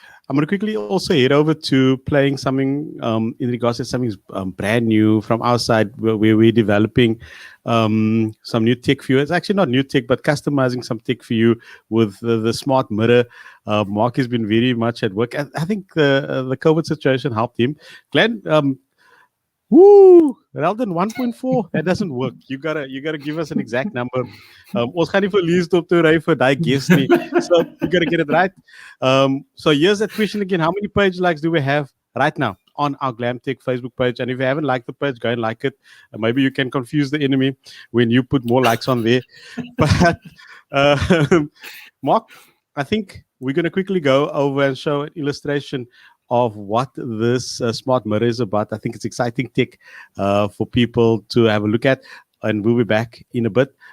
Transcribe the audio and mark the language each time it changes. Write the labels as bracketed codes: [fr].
[en] I'm going to quickly also head over to playing something in regards to something brand new from our side where we're developing some new tech for you. It's actually not new tech, but customizing some tech for you with the smart mirror. Mark has been very much at work. I think the COVID situation helped him. Glenn, Woo! Rather than 1.4, that doesn't work. You gotta give us an exact number. [af] Ons gaan nie verlies op te ry vir daai guess nie. [en] So you gotta get it right. So here's that question again. How many page likes do we have right now on our Glamtech Facebook page? And if you haven't liked the page, go and like it. Maybe you can confuse the enemy when you put more likes on there. But Mark, I think we're gonna quickly go over and show an illustration of what this smart mirror is about. I think it's exciting tech for people to have a look at, and we'll be back in a bit.